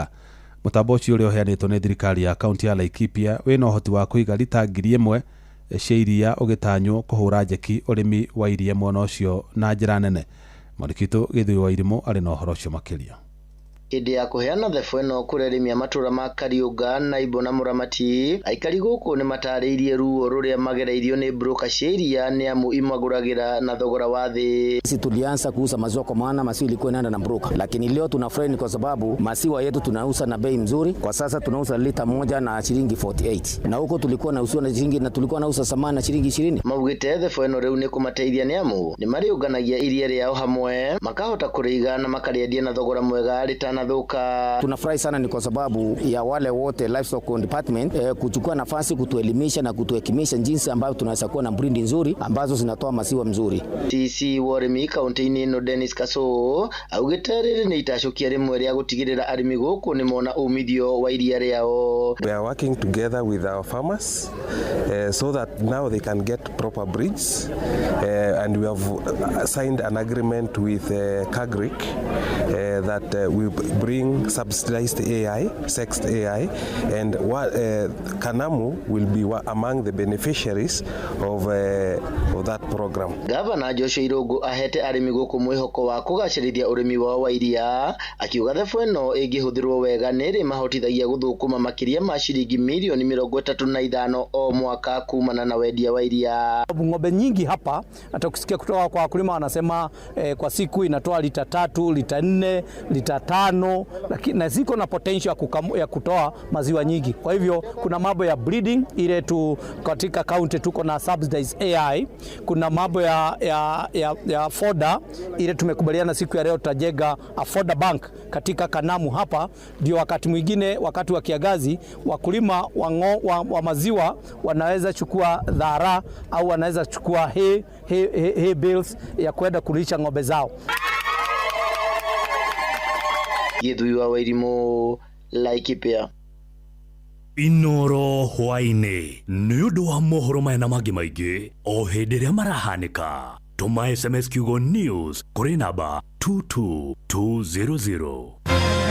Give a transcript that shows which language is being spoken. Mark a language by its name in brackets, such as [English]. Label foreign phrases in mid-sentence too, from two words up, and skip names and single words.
[Kikuyu] Mũtambo ũcio ũrĩa ũheanĩtwo nĩ thirikari ya kaunti ya Laikipia wĩna ũhoti wa kũiga lita 1000 cia iria ũgĩtanywo kũhũra njeki ũrĩmi wa iria mwena ũcio na njĩra nene. Marikito Gĩthũi wa Irimũ arĩ na ũhoro ũcio makĩria. Hĩndĩ ya kũheana thebo ĩno kũrĩ matura ma Kariũnga na Ibo na Mũramati, aikari gũkũ nĩ matarĩirie ruo rũrĩa magereirio nĩ broker cia iria nĩ amu imagũragĩra na thogora wa thĩ. [Swahili] Sisi tulianza kuuza maziwa kwa maana maziwa ilikuwa inaenda na broker, lakini leo tunafurahi kwa sababu maziwa yetu tunauza na bei mzuri. Kwa sasa tunauza lita moja na shilingi 48, na huko tulikuwa nauza na shilingi na tulikuwa nauza samana na shilingi 20. [Kikuyu] Maugĩte thebo ĩno rĩu nĩ kũmateithia nĩ amu nĩ marĩũnganagia iria rĩao hamwe makahota kũrĩiga na makarĩendia na thogora mwega rĩtanathuka. [Swahili] Tunafurahi sana ni kwa sababu ya wale wote [English] livestock department [Swahili] kuchukua nafasi kutuelimisha na kutuhekimisha jinsi ambavyo tunaweza kuwa na breed nzuri ambazo zinatoa maziwa mzuri. [Kikuyu] TC Warimi kaunti-inĩ ĩno Dennis Kaso augĩte rĩrĩ nĩ itacokia rĩmwe rĩa gũtigĩrĩra arĩmi gũkũ nĩ mona umithio wa iria rĩao. [English] We are working together with our farmers so that now they can get proper breeds and we have signed an agreement with Kagrik that we bring subsidized AI, sexed AI, and Kanamu will be among the beneficiaries of that program. [Kikuyu] Gavana Joshua Irungu ahete arĩmi gũkũ mwĩhoko wa kũgacĩrithia ũrĩmi wao wa iria, akiuga thebo ĩno ĩngĩhũthĩrwo wega nĩ mahotithagia gũthũkũma makĩria ma shilingi milioni 35 o mwaka kumana na wendia wa iria. [Swahili] Ng'ombe nyingi hapa hata kusikia kutoka kwa wakulima wanasema kwa siku inatoa lita 3, lita 4, lita 5, lakini na ziko na potential ya kutoa maziwa nyingi. Kwa hivyo kuna mambo ya breeding ile tu katika county tuko na [English] subsidized AI, [Swahili] kuna mambo ya fodder ile tumekubaliana siku ya leo tutajenga [English] a fodder bank [Swahili] katika Kanamu hapa, ndio wakati mwingine wakati wa kiangazi wakulima wa maziwa wanaweza chukua dhara au wanaweza chukua [English] hay bales [Swahili] ya kwenda kulisha ng'ombe zao. [Kikuyu] Githui wa Wairimu, Laikipia. Inoro hwainĩ nĩ ũndũ wa mohoro maya na mangĩ maingĩ o hĩndĩ ĩrĩa marahanĩka. Tũma SMS kiugo news kũrĩ namba 22200.